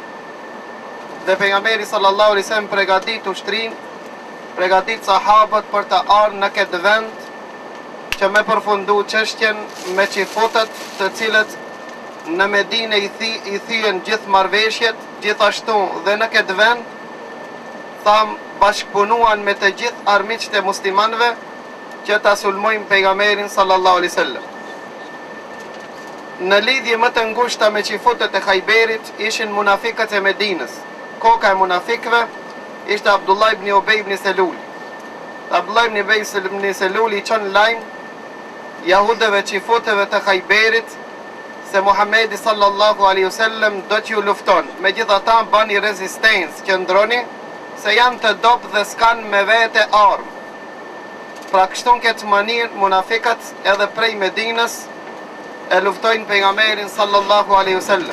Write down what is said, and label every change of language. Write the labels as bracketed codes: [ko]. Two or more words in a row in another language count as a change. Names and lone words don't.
[sq] Dhe pejgamberi [ar] صلى الله عليه وسلم [sq] përgatit ushtrin, përgatit sahabët për të ardhur në këtë vend që me përfundu çështjen me qifutët të cilët në Medinë i thyen gjithë marrëveshjet, gjithashtu dhe në këtë vend bashkëpunuan me të gjithë armiqtë e muslimanëve që ta sulmojnë pejgamberin [ar] صلى الله عليه وسلم. [sq] Në lidhje më të ngushta me qifutët e Khajberit ishin munafikët e Medinës. Koka e munafikëve ishte Abdullah ibn Ubay ibn Selul. Abdullah ibn Ubay ibn Selul i çon lajm jahudëve qifutëve të Khajberit se Muhamedi [ar] صلى الله عليه وسلم [sq] do t'ju lufton. Megjithatë bani rezistencë, qëndroni se janë të dobë dhe s'kan me vete armë. Pra kështu në këtë mënyrë munafikët edhe prej Medinës e luftojnë pejgamberin [ar] صلى الله عليه وسلم.